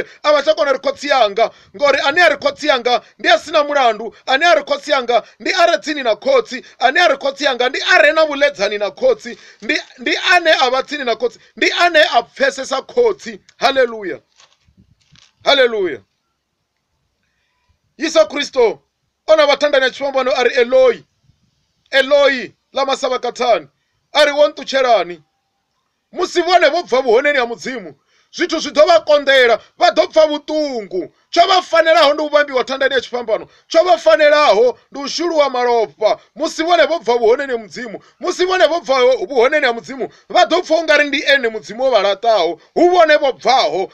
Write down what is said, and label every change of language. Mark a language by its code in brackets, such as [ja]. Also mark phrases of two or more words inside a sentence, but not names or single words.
[ve] A vha tsha kona ri khotsi yanga, ngori ane a ri khotsi yanga ndi a sina mulandu, ane a ri khotsi yanga ndi a re tsini na khotsi, ane a ri khotsi yanga ndi a re na vhuledzani na khotsi, ndi ane a vha tsini na khotsi, ndi ane a pfesesa khotsi. Haleluya, haleluya. Yesu Kristo ona vathandani ya tshivhambano ari [arc] Eloi, Eloi lama sabakatani, [ve] ari wo nṱutshelani. Musi vhone vho bva vhuhoneni ha mudzimu zwithu zwi ḓo vha konḓela, vha ḓo pfa vhuṱungu. Tsho vha fanelaho ndi u vhambiwa thandani ya tshifhambano, tsho vha fanelaho ndi u shuluwa malofha. Musi vhone vho bva vhuhoneni ha mudzimu, musi vhone vho bva vhuhoneni ha mudzimu, vha ḓo pfa ungari ndi ene mudzimu wo vha laṱaho, hu vhone vho bvaho.